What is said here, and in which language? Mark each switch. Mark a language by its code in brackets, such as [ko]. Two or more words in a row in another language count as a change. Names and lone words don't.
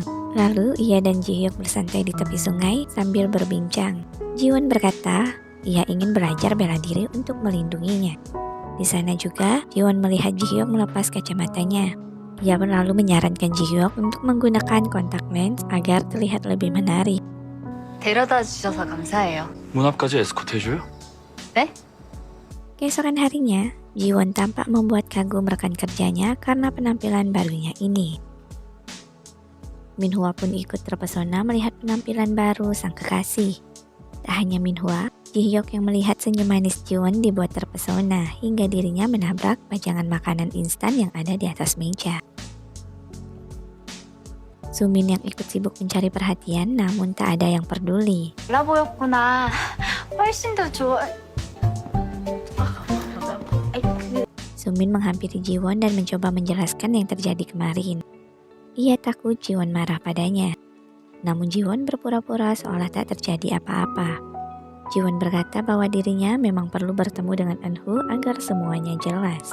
[id] Lalu ia dan Jihyuk bersantai di tepi sungai sambil berbincang. Jiwon berkata, ia ingin belajar bela diri untuk melindunginya. Di sana juga, Jiwon melihat Jihyuk melepas kacamatanya. Ia pun lalu menyarankan Jihyuk untuk menggunakan [en] kontak lens [id] agar terlihat lebih menarik. [ko] 데려다 주셔서 감사해요. 문 앞까지 에스코트 해줘요? [id] Keesokan harinya, Jiwon tampak membuat kagum rekan kerjanya karena penampilan barunya ini. Minhwa pun ikut terpesona melihat penampilan baru sang kekasih. Tak hanya Minhwa, Jihyuk yang melihat senyum manis Jiwon dibuat terpesona hingga dirinya menabrak pajangan makanan instan yang ada di atas meja. Sumin yang ikut sibuk mencari perhatian namun tak ada yang peduli. [ko] 달라 보였구나. 훨씬 더 좋아. [id] Sumin menghampiri Jiwon dan mencoba menjelaskan yang terjadi kemarin. Ia takut Jiwon marah padanya. Namun Jiwon berpura-pura seolah tak terjadi apa-apa. Jiwon berkata bahwa dirinya memang perlu bertemu dengan Eunho agar semuanya jelas.